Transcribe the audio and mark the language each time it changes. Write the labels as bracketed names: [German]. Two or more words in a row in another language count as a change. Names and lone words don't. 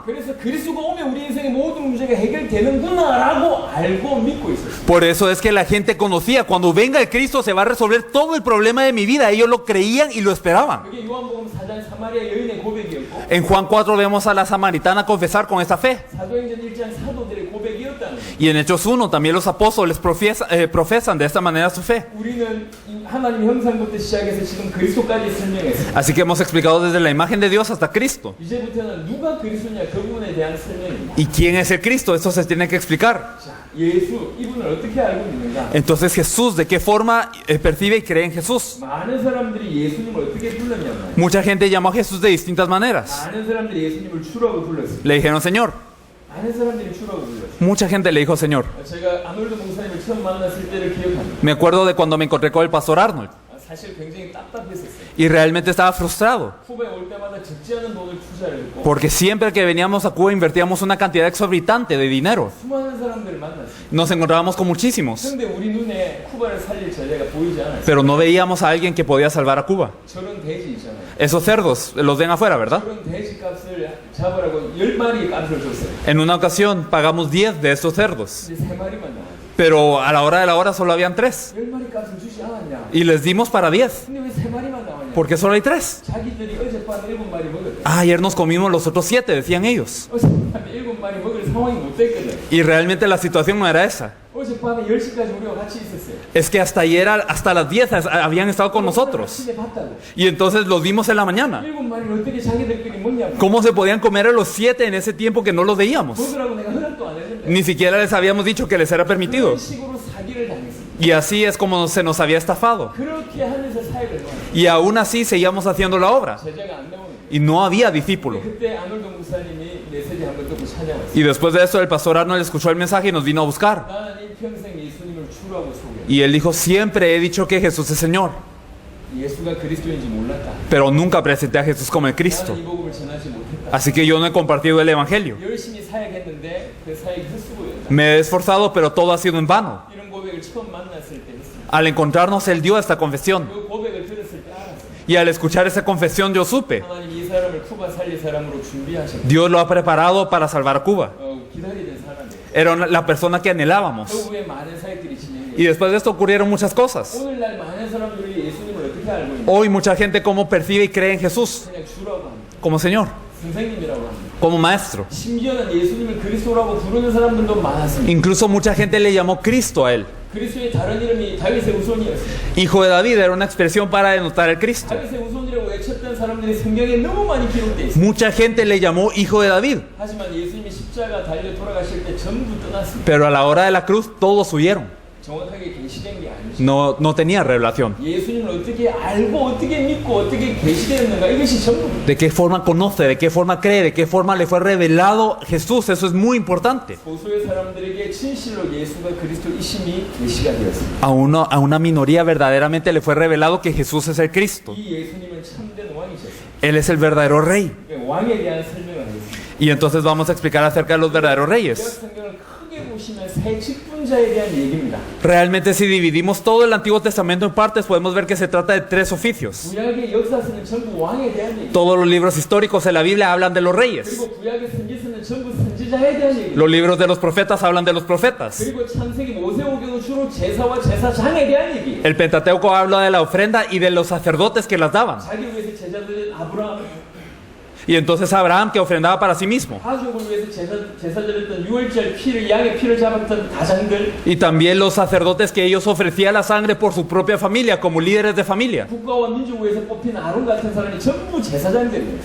[Korean] 그래서 그리스도가 오면 우리 인생의 모든 문제가 해결되는구나라고 알고 믿고 있었어요. [Spanish] Por eso es que la gente conocía, cuando venga el Cristo se va a resolver todo el problema de mi vida. Ellos lo creían y lo esperaban. [Korean] 그게 요한복음 4장 사마리아 여인의 고백이었고 [Spanish] En Juan 4 vemos a la samaritana confesar con esta fe. [Korean] 사도행전 1장 사도들의 고백이었다는 거예요. [Spanish] Y en Hechos 1 también los apóstoles profesan de esta manera su fe. [Korean] 우리는 이 하나님 형상부터 시작해서 지금 그리스도까지 설명했어요. [Spanish] Así que hemos explicado desde la imagen de Dios hasta Cristo. [Korean] 이제부터는 누가 그리스도냐 그 부분에 대한 설명입니다. [Spanish] ¿Y quién es el Cristo? Eso se tiene que explicar. [Korean] 자, 예수 이분을 어떻게 알고 있는가? [Spanish] Entonces Jesús, ¿de qué forma percibe y cree en Jesús? [Korean] 많은 사람들이 예수님을 어떻게 불렀냐면 [Spanish] Mucha gente llamó a Jesús de distintas maneras. [Korean] 많은 사람들이 예수님을 주라고 불렀어요. [Spanish] Le dijeron Señor. [Korean] 많은 사람들이 주라고 불렀어요. [Spanish] Mucha gente le dijo Señor. [Korean] 제가 아놀드 목사님을 처음 만났을 때를 기억합니다. [Spanish] Me acuerdo de cuando me encontré con el pastor Arnold. [Korean] 사실 굉장히 답답했었어요. [Spanish] Y realmente estaba frustrado. [Korean] 쿠바에 올 때마다 적지 않은 돈을 투자를 했고 [Spanish] Porque siempre que veníamos a Cuba invertíamos una cantidad exorbitante de dinero. [Korean] 수많은 사람들을 만났어요. [Spanish] Nos encontrábamos con muchísimos. [Korean] 그런데 우리 눈에 쿠바를 살릴 전례가 보이지 않았어요. [Spanish] Pero no veíamos a alguien que podía salvar a Cuba. [Korean] 저런 돼지 있잖아요. [Spanish] Esos cerdos los ven afuera, ¿verdad? [Korean] 그런 돼지 값을 잡으라고 10마리 값을 줬어요. [Spanish] En una ocasión pagamos 10 de estos cerdos. [Korean] 근데 3마리만 나왔어요. [Spanish] Pero a la hora de la hora solo habían 3. [Korean] 10마리 값을 주지 않았냐? [Spanish] Y les dimos para 10. [Korean] 근데 왜 3마리만 나왔냐? [Spanish] Porque solo hay 3. [Korean] 자기들이 어젯밤에 7마리 먹었대. [Spanish] Ah, ayer nos comimos los otros 7, decían ellos. [Korean] 어젯밤에 7마리 먹을 상황이 못 됐거든. [Spanish] Y realmente la situación no era esa. [Korean] 어젯밤에 10시까지 우리가 같이 있었어요. [Spanish] Es que hasta ayer, hasta las 10 habían estado con nosotros. [Korean] 아침에 봤다고. [Spanish] Y entonces los vimos en la mañana. [Korean] 7마리를 어떻게 자기들끼리 먹냐고. [Spanish] ¿Cómo se podían comer a los 7 en ese tiempo que no los veíamos? [Korean] 먹으라고 내가 허락도 안 했는데. [Spanish] Ni siquiera les habíamos dicho que les era permitido. [Korean] 그런 식으로 사기를 당했어요. [Spanish] Y así es como se nos había estafado. [Korean] 그렇게 하면서 사역을 해요. [Spanish] Y aún así seguíamos haciendo la obra. [Korean] 제자가 안 나오는 거예요. [Spanish] Y no había discípulo. [Korean] 그때 아놀드 목사님이 메시지 한번 듣고 찾아왔어요. [Spanish] Y después de eso el pastor Arnold escuchó el mensaje y nos vino a buscar. [Korean] 나는 일평생 예수님을 주라고 소개해. [Spanish] Y él dijo, siempre he dicho que Jesús es Señor. [Korean] 예수가 그리스도인지 몰랐다. [Spanish] Pero nunca presenté a Jesús como el Cristo. [Korean] 나는 이 복음을 전하지 못했다. [Spanish] Así que yo no he compartido el Evangelio. [Korean] 열심히 사역했는데 그 사역이 헛수고였다. [Spanish] Me he esforzado, pero todo ha sido en vano. [Korean] 이런 고백을 처음 만났을 때 했습니다. [Spanish] Al encontrarnos, Él dio esta confesión. [Korean] 그 고백을 들었을 때 알았어요. [Spanish] Y al escuchar esa confesión yo supe, [Korean] 하나님 이 사람을 쿠바 살릴 사람으로 준비하셨다. [Spanish] Dios lo ha preparado para salvar a Cuba. [Korean] 기다리던 사람이에요. [Spanish] Era la persona que anhelábamos. [Korean] 그 후에 많은 사역들이 진행돼요. [Spanish] Y después de esto ocurrieron muchas cosas. [Korean] 오늘날 많은 사람들이 예수님을 어떻게 알고 있냐? [Spanish] Hoy mucha gente cómo percibe y cree en Jesús [Korean] 그냥 주라고 합니다. [Spanish] como Señor, [Korean] 선생님이라고 합니다. [Spanish] como Maestro. [Korean] 심지어는 예수님을 그리스도라고 부르는 사람들도 많았습니다. [Spanish] Incluso mucha gente le llamó Cristo a Él. [Korean] 그리스도의 다른 이름이 다윗의 우손이었어요. [Spanish] Hijo de David era una expresión para denotar el Cristo. [Korean] 다윗의 우손이라고 외쳤던 사람들이 성경에 너무 많이 기록돼 있어요. [Spanish] Mucha gente le llamó Hijo de David. [Korean] 하지만 예수님이 십자가 달려 돌아가실 때 전부 떠났습니다. [Spanish] Pero a la hora de la cruz todos huyeron. [Korean] 정확하게 계시된 게 아니죠. [Spanish] No tenía revelación. [Korean] 예수님을 어떻게 알고 어떻게 믿고 어떻게 계시되었는가 이것이 전부 [Spanish] ¿De qué forma conoce? ¿De qué forma cree? ¿De qué forma le fue revelado Jesús? Eso es muy importante. [Korean] 소수의 사람들에게 진실로 예수가 그리스도이심이 계시가 되었습니다. [Spanish] A una minoría verdaderamente le fue revelado que Jesús es el Cristo. [Korean] 이 예수님은 참된 왕이셨어요. [Spanish] Él es el verdadero rey. [Korean] 왕에 대한 설명을 하겠습니다. [Spanish] Y entonces vamos a explicar acerca de los verdaderos [Korean] 구약 [Spanish] reyes. [Korean] 성경을 크게 보시면 세 직분자에 대한 얘기입니다. [Spanish] Realmente si dividimos todo el Antiguo Testamento en partes podemos ver que se trata de 3 oficios. [Korean] 구약의 역사서는 전부 왕에 대한 얘기. [Spanish] Todos los libros históricos de la Biblia hablan de los reyes. [Korean] 그리고 구약의 선지서는 전부 선지자에 대한 얘기. [Spanish] Los libros de los profetas hablan de los profetas. [Korean] 그리고 창세기 모세오경은 주로 제사와 제사장에 대한 얘기. [Spanish] El Pentateuco habla de la ofrenda y de los sacerdotes que las daban. [Korean] 자기 위해서 제자들은 아브라함, [Spanish] Y entonces Abraham que ofrendaba para sí mismo. [Korean] 가족을 위해서 제사 드렸던 유월절 피를 양의 피를 잡았던 가장들, [Spanish] Y también los sacerdotes que ellos ofrecían la sangre por su propia familia, como líderes de familia. [Korean] 국가와 민족을 위해서 뽑힌 아론 같은 사람이 전부 제사장들이에요.